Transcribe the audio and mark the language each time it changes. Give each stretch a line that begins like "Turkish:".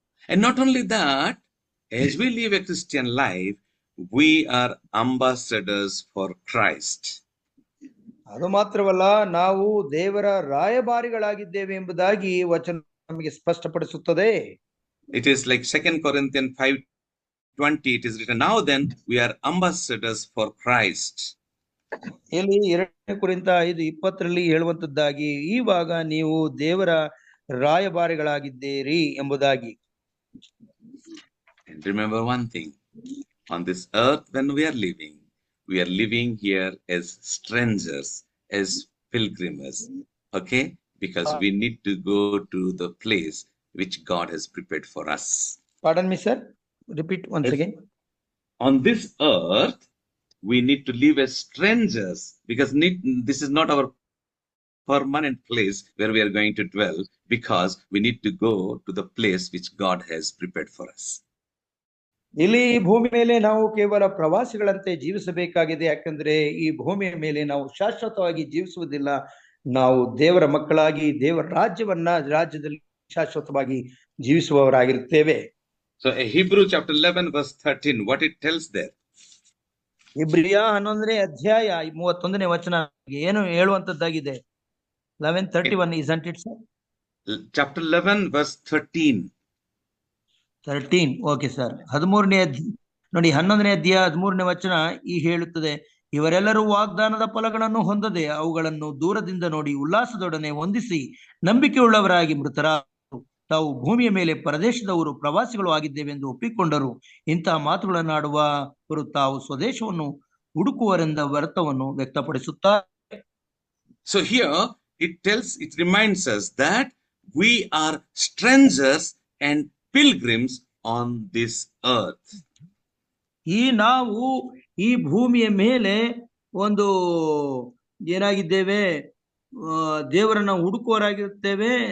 English: And not only that, as we live a Christian life, we are ambassadors for Christ.
Kannada: ಅದು ಮಾತ್ರವಲ್ಲ, ನಾವು ದೇವರ ರಾಯಭಾರಿಗಳಾಗಿದ್ದೇವೆ ಎಂಬುದಾಗಿ ವಚನ ನಮಗೆ ಸ್ಪಷ್ಟಪಡಿಸುತ್ತದೆ.
English: It is like 2 Corinthians 5:20. It is written, now then we are ambassadors for Christ.
Kannada: ಇಲ್ಲಿ 2 ಕೊರಿಂಥ 5:20 ಹೇಳುವಂತದ್ದಾಗಿ, ಇವಾಗ ನೀವು ದೇವರ ರಾಯಭಾರಿಗಳಾಗಿದ್ದೀರಿ ಎಂಬುದಾಗಿ.
English: And remember one thing, on this earth when we are living here as strangers, as pilgrims, okay? Because we need to go to the place which God has prepared for us. Pardon me, sir. Repeat once again. On this earth, we need to live as strangers, because this is not our permanent place where we are going to dwell, because we need to go to the place which God has prepared for us.
Kannada: ಇಲ್ಲಿ ಈ ಭೂಮಿ ಮೇಲೆ ನಾವು ಕೇವಲ ಪ್ರವಾಸಿಗಳಂತೆ ಜೀವಿಸಬೇಕಾಗಿದೆ. ಯಾಕಂದ್ರೆ ಈ ಭೂಮಿಯ ಮೇಲೆ ನಾವು ಶಾಶ್ವತವಾಗಿ ಜೀವಿಸುವುದಿಲ್ಲ. ನಾವು ದೇವರ ಮಕ್ಕಳಾಗಿ ದೇವರ ರಾಜ್ಯದಲ್ಲಿ ಶಾಶ್ವತವಾಗಿ ಜೀವಿಸುವವರಾಗಿರುತ್ತೇವೆ.
English: So Hebrew chapter 11 verse 13, what it tells there?
Kannada: ಇಬ್ರಿಯ 11ನೇ ಅಧ್ಯಾಯ 31ನೇ ವಚನ ಏನು ಹೇಳುವಂತದ್ದಾಗಿದೆ?
English: 11:31, isn't it, sir? Chapter 11 verse 13. Okay sir.
Kannada: 13ನೇ ನೋಡಿ, 11ನೇ ಅಧ್ಯಾಯ 13ನೇ ವಚನ ಈ ಹೇಳುತ್ತದೆ, ಇವರೆಲ್ಲರೂ ವಾಗ್ದಾನದ ಫಲಗಳನ್ನು ಹೊಂದದೆ ಅವುಗಳನ್ನು ದೂರದಿಂದ ನೋಡಿ ಉಲ್ಲಾಸದೊಡನೆ ವಂದಿಸಿ ನಂಬಿಕೆಯುಳ್ಳವರಾಗಿ ಮೃತರಾದರು. ತಾವು ಭೂಮಿಯ ಮೇಲೆ ಪರದೇಶದವರು, ಪ್ರವಾಸಿಗಳು ಆಗಿದ್ದೇವೆ ಎಂದು ಒಪ್ಪಿಕೊಂಡರು. ಇಂತಹ ಮಾತುಗಳನ್ನಾಡುವವರು ತಾವು ಸ್ವದೇಶವನ್ನು ಹುಡುಕುವರೆಂದ ಅರ್ಥವನ್ನು ವ್ಯಕ್ತಪಡಿಸುತ್ತಾರೆ.
English: So here it reminds us that we are strangers and pilgrims on this earth.
Kannada: ನಾವು ಈ ಭೂಮಿಯ ಮೇಲೆ ಒಂದು ಏನಾಗಿದ್ದೇವೆ, ದೇವರನ್ನ ಹುಡುಕುವರಾಗಿರುತ್ತೇವೆ.